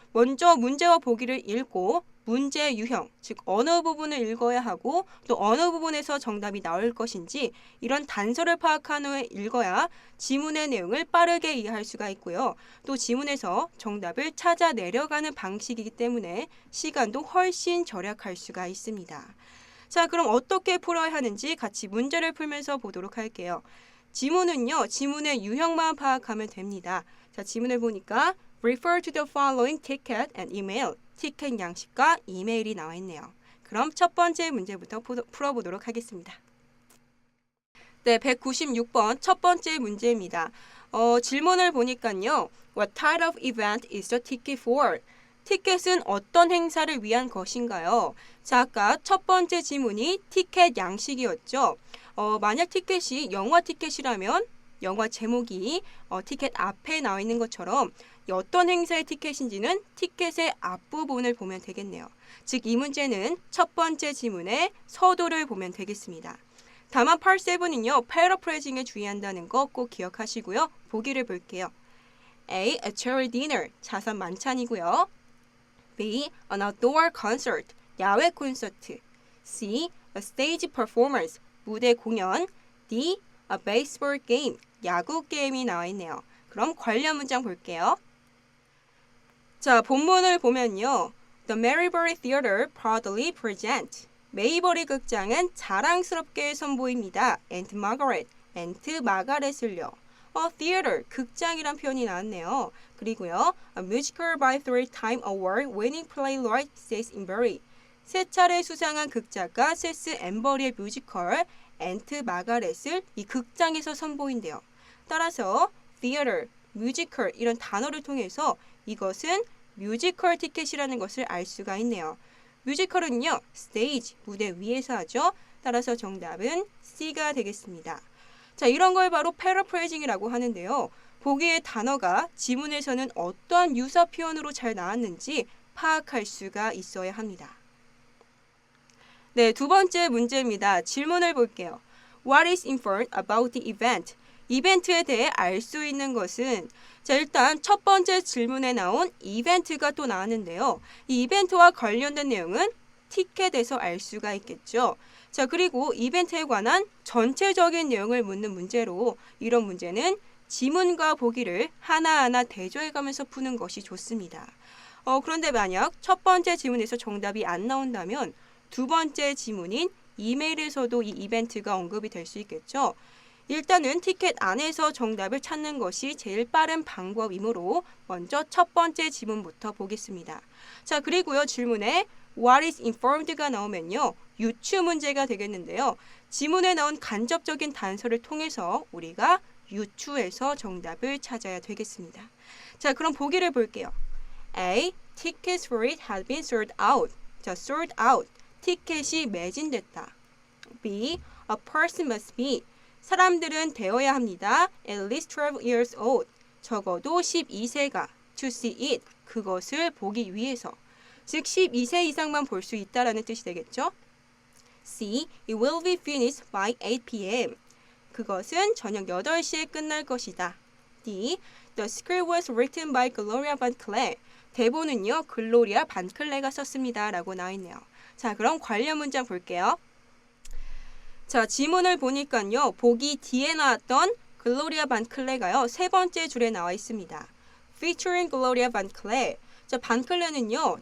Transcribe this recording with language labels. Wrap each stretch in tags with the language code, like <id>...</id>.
<ko>먼저 문제와 보기를 읽고 문제 유형, 즉 어느 부분을 읽어야 하고 또 어느 부분에서 정답이 나올 것인지 이런 단서를 파악한 후에 읽어야 지문의 내용을 빠르게 이해할 수가 있고요. 또 지문에서 정답을 찾아 내려가는 방식이기 때문에 시간도 훨씬 절약할 수가 있습니다. 자, 그럼 어떻게 풀어야 하는지 같이 문제를 풀면서 보도록 할게요. 지문은요, 지문의 유형만 파악하면 됩니다. 자, 지문을 보니까</ko> <en>Refer to the following ticket and email.</en> <ko>티켓 양식과 이메일이 나와 있네요. 그럼 첫 번째 문제부터 풀어보도록 하겠습니다. 네, 196번 첫 번째 문제입니다. 질문을 보니까요.</ko> <en>What type of event is the ticket for?</en> <ko>티켓은 어떤 행사를 위한 것인가요? 자, 아까 첫 번째 지문이 티켓 양식이었죠. 만약 티켓이 영화 티켓이라면 영화 제목이 티켓 앞에 나와 있는 것처럼 어떤 행사의 티켓인지는 티켓의 앞부분을 보면 되겠네요. 즉, 이 문제는 첫 번째 지문의 서두를 보면 되겠습니다. 다만 Part 7은요. 패러프레이징에 주의한다는 거 꼭 기억하시고요. 보기를 볼게요. A.</ko> <en>A cherry dinner.</en> <ko>자선 만찬이고요. B.</ko> <en>An outdoor concert.</en> <ko>야외 콘서트.</ko> <en>C. A stage performance.</en> <ko>무대 공연.</ko> <en>D. A baseball game.</en> <ko>야구 게임이 나와 있네요. 그럼 관련 문장 볼게요. 자, 본문을 보면요.</ko> <en>The Marybury Theatre proudly present.</en> <ko>메이버리 극장은 자랑스럽게 선보입니다. Aunt Margaret. 앤트 마가렛을요. Theater, 극장이란 표현이 나왔네요. 그리고요.</ko> <en>A musical by three-time award winning playwright Cecil Embury.</en> <ko>세 차례 수상한 극작가 세스 엠버리의 뮤지컬 앤트 마가렛을 이 극장에서 선보인대요. 따라서 theater, 뮤지컬 이런 단어를 통해서 이것은 뮤지컬 티켓이라는 것을 알 수가 있네요. 뮤지컬은요, 스테이지, 무대 위에서 하죠. 따라서 정답은 C가 되겠습니다. 자, 이런 걸 바로 패러프레이징이라고 하는데요. 보기의 단어가 지문에서는 어떠한 유사 표현으로 잘 나왔는지 파악할 수가 있어야 합니다. 네, 두 번째 문제입니다. 질문을 볼게요.</ko> <en>What is informed about the event?</en> <ko>이벤트에 대해 알 수 있는 것은 자, 일단 첫 번째 질문에 나온 이벤트가 또 나왔는데요. 이 이벤트와 관련된 내용은 티켓에서 알 수가 있겠죠. 자, 그리고 이벤트에 관한 전체적인 내용을 묻는 문제로 이런 문제는 지문과 보기를 하나하나 대조해가면서 푸는 것이 좋습니다. 그런데 만약 첫 번째 지문에서 정답이 안 나온다면 두 번째 지문인 이메일에서도 이 이벤트가 언급이 될 수 있겠죠. 일단은 티켓 안에서 정답을 찾는 것이 제일 빠른 방법이므로 먼저 첫 번째 지문부터 보겠습니다. 자, 그리고요 질문에</ko> <en>What is informed</en> <ko>가 나오면요 유추 문제가 되겠는데요. 지문에 나온 간접적인 단서를 통해서 우리가 유추해서 정답을 찾아야 되겠습니다. 자, 그럼 보기를 볼게요. A.</ko> <en>Tickets for it had been sold out.</en> <ko>자,</ko> <en>sold out.</en> <ko>티켓이 매진됐다. B.</ko> <en>A person must be.</en> <ko>사람들은 되어야 합니다.</ko> <en>At least 12 years old.</en> <ko>적어도 12세가</ko> <en>to see it.</en> <ko>그것을 보기 위해서. 즉 12세 이상만 볼 수 있다라는 뜻이 되겠죠. C.</ko> <en>It will be finished by 8 p.m.</en> <ko>그것은 저녁 8시에 끝날 것이다. D.</ko> <en>The script was written by Gloria Van Cleef.</en> <ko>대본은요 글로리아 반클레가 썼습니다. 라고 나와 있네요. 자, 그럼 관련 문장 볼게요. 자, 지문을 보니까요. 보기 D에 나왔던 글로리아 반 클레가요. 세 번째 줄에 나와 있습니다.</ko> <en>Featuring Gloria Van Cleef.</en> <ko>자, 반클레는요.</ko>